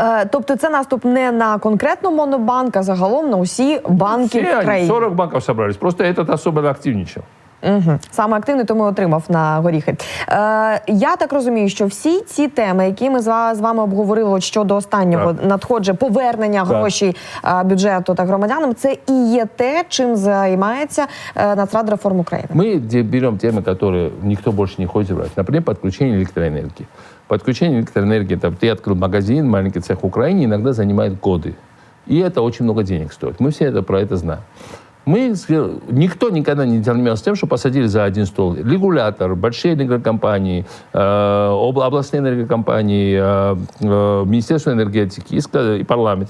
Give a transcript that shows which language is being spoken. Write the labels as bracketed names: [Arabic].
[Ukrainian] Тобто це наступ не на конкретно Монобанк, а загалом на усі банки в країні? [Russian] 40 банків собрались, просто этот особенно активничал. Угу. [Ukrainian] Саме активний, тому отримав на горіхи. Я так розумію, що всі ці теми, які ми з вами обговорили щодо останнього надходження, повернення грошей бюджету та громадянам, це і є те, чим займається Нацрадреформ України. [Russian] Мы берем темы, которые никто больше не хочет брать. Например, подключение электроэнергии. Подключение электроэнергии, это ты открыл магазин, маленький цех в Украине, иногда занимает годы. И это очень много денег стоит. Мы все про это знаем. Никто никогда не занимался тем, что посадили за один стол регулятор, большие энергокомпании, областные энергокомпании, Министерство энергетики и парламент.